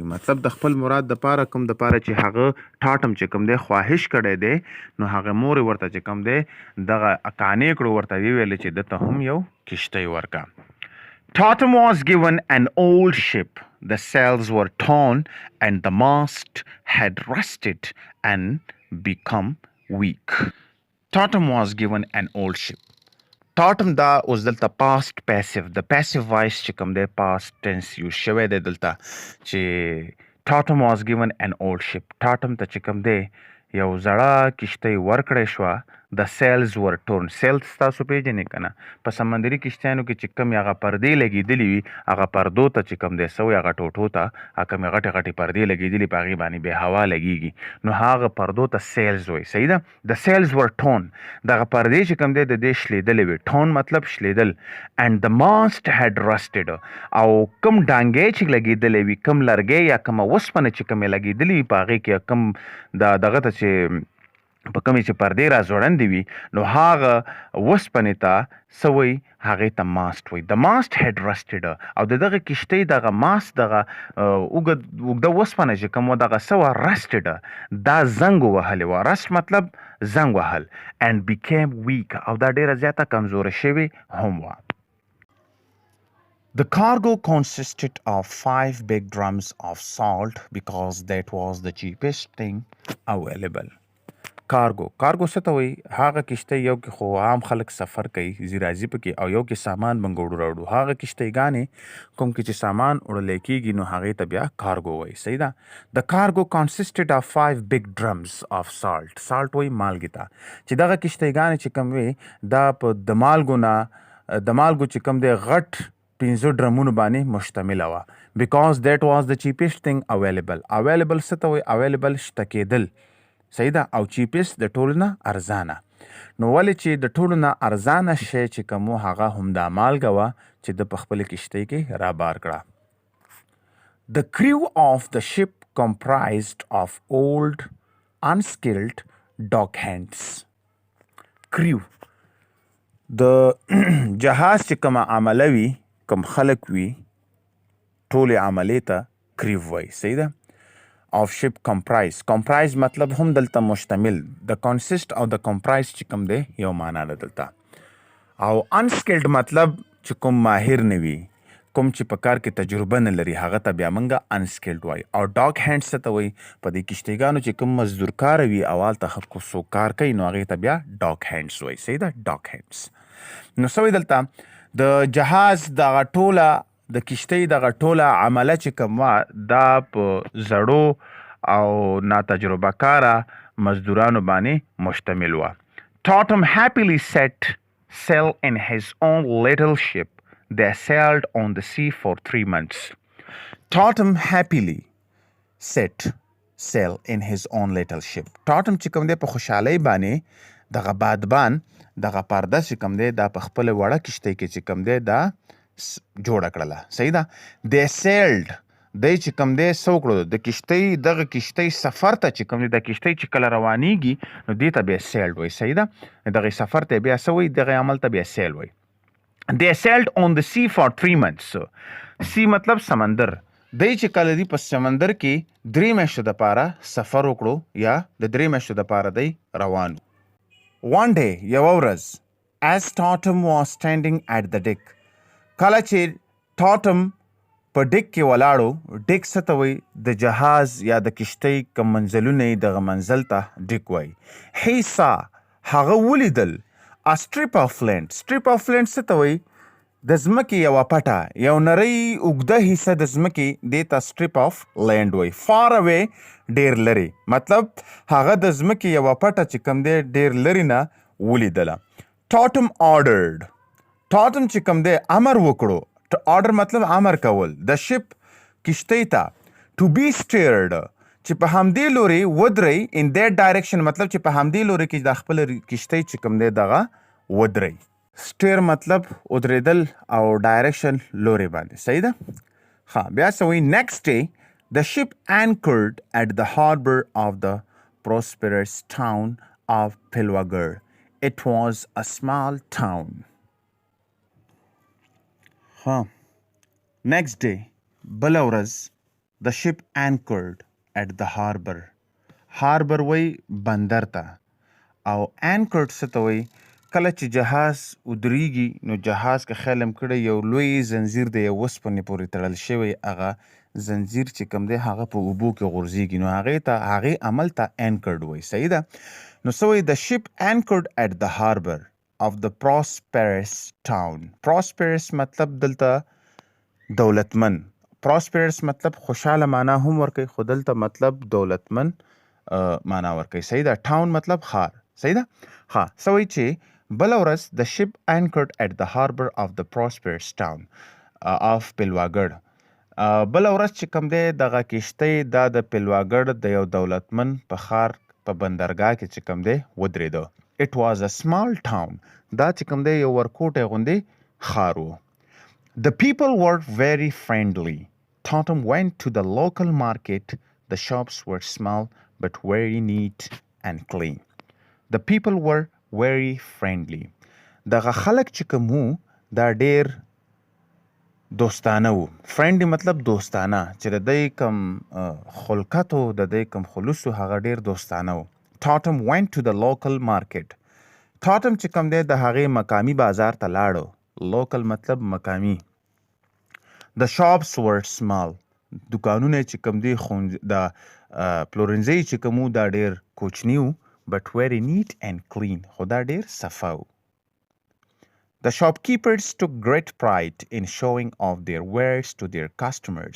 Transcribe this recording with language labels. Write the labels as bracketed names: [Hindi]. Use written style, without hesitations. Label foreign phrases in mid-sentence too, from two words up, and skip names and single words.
[Pashto] مطلب د خپل مراد دپاره کوم دپاره چې هغه ټاټم چې کوم دی خواهش کړی دی نو هغه مور یې ورته چې کوم دی دغه قانع کړو ورته ویلې چې دته هم یو کشتۍ ورکړه. [English] Tatum was given an old ship. The sails were torn and the mast had rusted and become weak. Tatum was given an old ship. [Pashto] Tatum دا اوس دلته [English] past passive. [Pashto] د [English] passive voice [Pashto] چې کوم دی [English] past tense use [Pashto] شوی دی دلته چې [English] Tatum was given an old ship. [Pashto] Tatum ته چې کوم دی یو زړه کشتۍ ورکړی شوه [English] the sails were torn. [Pashto] sails تاسو پیژنې که نه په سمندري کشتیانو کې چې کوم هغه پردې لګېدلې وي هغه پردو ته چې کوم دی سوی هغه ټوټو ته هغه کومې غټې غټې پردې لګېدلې په هغې باندې بې هوا لګېږي نو هغه پردو ته sails وایي صحیح ده [English] the sails were torn [Pashto] دغه پردې چې کوم دی د دې شلېدلې وي torn مطلب شلېدل [English] and the mast had rusted [Pashto] او کوم ډانګې چې لګېدلې وي کوم لرګی یا کومه وسپنه چې کومې لګېدلې وي په هغې کې کوم دغه ته چې په کومې چې پردې را ځوړندې وي نو هغه وسپنې ته څه وایي هغې ته ماست وایي د [English] mast had rusted [Pashto] او د دغه کښتۍ دغه ماست دغه اوږده وسپنه چې کوم وه دغه څه وه رسټډ دا زنګ ووهلې وه رسټ مطلب زنګ وهل [English] and became weak [Pashto] او دا ډېره زیاته کمزوره شوې هم وه [English] The cargo consisted of 5 big drums of salt because that was the cheapest thing available. [Pashto] کارګو څه ته وایي هغه کښتۍ یو کې خو عام خلک سفر کوي ځي راځي پکې او یو کې سامان بنګ وړو راوړو هغه کښتۍ کوم کې چې سامان وړلی کېږي نو هغې ته بیا کارګو وایي صحیح ده د کارګو [English] consisted of 5 big drums of salt [Pashto] وایي مالګې ته چې دغه کښتۍ چې کوم وي دا په د مالګو چې کوم دی غټ 5 ډرمونو باندې مشتمله وه because [English] that was the cheapest thing available [Pashto] څه ته وایي available شته کېدل صحیح ده او چیپیست د ټولو نه ارزانه نو ولې چې د ټولو نه ارزانه شی چې کوم هغه همدا مالګه وه چې د په خپلې کښتۍ کې رابار کړه [English] The crew of the ship comprised of old unskilled dock hands crew [Pashto] د جهاز چې کومه عمله وي کوم خلک وي ټولې عملې ته crew وایي صحیح ده [English] of ship comprise [Pashto] مطلب هم دلته مشتمل د consist او د comprise چې کوم دی یو معنا ده دلته او unskilled مطلب چې کوم ماهر نه وي کوم چې په کار کې تجربه نه لري هغه ته بیا موږ unskilled وایي او [English] dog hands [Pashto] څه ته وایي په دې کښتیګانو چې کوم مزدور کار وي او هلته څوک کار کوي نو هغې ته بیا [English] dog hands [Pashto] وایي صحیح ده [English] dog hands [Pashto] نو څه وایي دلته د جهاز دغه ټوله د کښتۍ دغه ټوله عمله چې کوم وه دا په زړو او ناتجربه کاره مزدورانو باندې مشتمل وه [English] Totem happily set sail in his own little ship. They sailed on the sea for 3 months. Totem happily set sail in his own little ship. [Pashto] Totem چې کوم دی په خوشحالۍ باندې دغه بادبان دغه پرده چې کوم دی دا په خپله وړه کښتۍ کې چې کوم دی دا جوړه کړله صحیح ده [English] they sailed [Pashto] دی چې کوم دی څه وکړو د کښتۍ دغه کښتۍ سفر ته چې کوم دی د کښتۍ چې کله روانېږي نو دې ته بیا sailed وایي صحیح ده دغې سفر ته بیا څه وایي دغې عمل ته بیا sail وایي [English] they sailed on the sea for 3 months [Pashto] sea مطلب سمندر دی چې کله دی په سمندر کې 3 میاشتو دپاره سفر وکړو یا د 3 میاشتو دپاره دی روان [English] one day [Pashto] یوه ورځ [English] as Totem was standing at the deck [Pashto] کله چې ټاټم په ډیک کې ولاړو ډیک څه ته وایي د جهاز یا د کښتۍ کوم منزلونه یې دغه منزل ته ډیک وایي [English] he saw [Pashto] هغه ولیدل [English] a strip of [Pashto] land څه ته وایي د ځمکې یوه پټه یو نری اوږده حصه د ځمکې دې ته [English] strip of land [Pashto] وایي [English] far away [Pashto] ډېر لرې مطلب هغه د ځمکې یوه پټه چې کوم دی ډېر لرې نه ولیدله [English] Totem ordered [Pashto] ټاټم چې کوم دی امر وکړو آرډر مطلب امر کول د شپ کښتۍ ته [English] to be steered [Pashto] چې په همدې لوري ودرئ [English] in that direction [Pashto] مطلب چې په همدې لوري کې د خپل کښتۍ چې کوم دی دغه ودرئ سټیر مطلب ودرېدل او ډایرکشن لوري باندې صحیح ده ښه بیا څه وایي [English] next day the ship anchored at the harbor of the prosperous town of Pilwagar. It was a small town. Next day, [Pashto] بله ورځ [English] the ship anchored at the harbor. [Pashto] harbor وایي بندر ته او anchored څه ته وایي کله چې جهاز ودرېږي نو جهاز که خیال هم کړی یو لوی زنځیر د یو اوسپنې پورې تړل شوی هغه زنځیر چې کوم دی هغه په اوبو کې غورځېږي نو هغې عمل ته anchored وایي صحیح ده نو څه وایي [English] the ship anchored at the harbor of the prosperous town. [Pashto] prosperous مطلب دلته دولتمن prosperous مطلب خوشحاله معنا هم ورکوي خو دلته مطلب دولتمن معنا ورکوي صحیح ده town مطلب ښار صحیح ده ها سوي چې بل ورځ [English] the ship anchored at the harbor of the prosperous town of [Pashto] پیلواګړ بل ورځ چې کوم دی دغه کشتۍ دا د پیلواګړ د یو دولتمن په ښار په بندرګاه کې چې کوم دی ودرېده. [English] It was a small town. [Pashto] دا چې کوم دی یو ورکوټی غوندې ښار و. [English] The people were very friendly. Totem went to the local market. The shops were small but very neat and clean. The people were very friendly. [Pashto] دغه خلک چې کوم وو دا ډېر دوستانه وو. فرینډلی مطلب دوستانه چې د دوی کوم خلقت و د دوی کوم خلوص و هغه ډېر دوستانه وو. [English] Totem went to the local market. [Pashto] Totem چې کوم دی د هغې مقامي بازار ته لاړو. Local مطلب مقامي. [English] The shops were small. [Pashto] دکانونه چې کوم دی د پلورنځي چې کوم وو دا ډېر کوچني وو [English] but very neat and clean. [Pashto] خو دا ډېر صفا وو. [English] The shopkeepers took great pride in showing off their wares to their customers.